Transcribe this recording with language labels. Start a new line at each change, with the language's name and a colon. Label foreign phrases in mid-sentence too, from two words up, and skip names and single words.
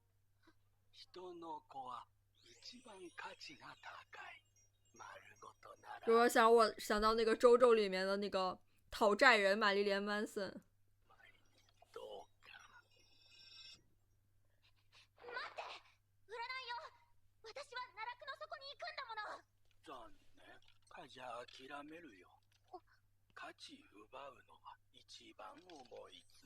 Japanese: 人の子は内一番価値が高い。丸ごとなら。
Chinese: 我想到那个周周里面的那个讨债人玛丽莲·曼森。
Japanese: どうか。待って、売らないよ。私は奈落の底に行くんだもの。残念。じゃあ諦めるよ。価値奪うのは一番重い罪。